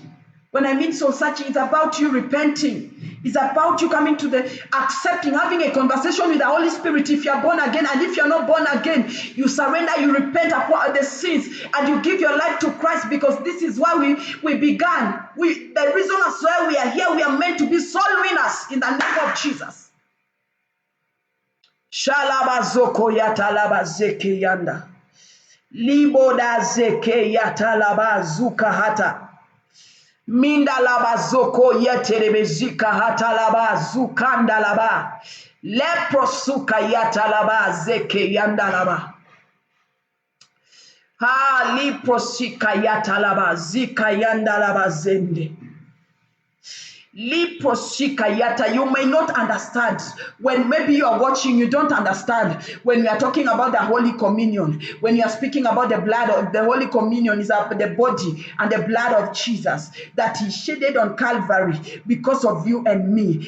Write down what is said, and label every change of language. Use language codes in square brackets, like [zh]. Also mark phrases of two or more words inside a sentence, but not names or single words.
[en] When I mean soul searching, it's about you repenting. It's about you coming to accepting, having a conversation with the Holy Spirit if you are born again. And if you're not born again, you surrender, you repent upon the sins, and you give your life to Christ, because this is why we began. The reason as why we are here, we are meant to be soul winners in the name of Jesus. Shalabazoko yatalaba zeke yanda. Liboda zeke yatalaba zuka hata. Minda laba zoko yeterebezika hata laba zukanda laba. Leprosuka yatalaba zeke yanda laba. Ha liprosika yatalaba zika yandalaba zende. Liprosikayata. You may not understand when maybe you are watching, you don't understand when we are talking about the Holy Communion. When you are speaking about the blood of the Holy Communion, is the body and the blood of Jesus that He shedded on Calvary because of you and me.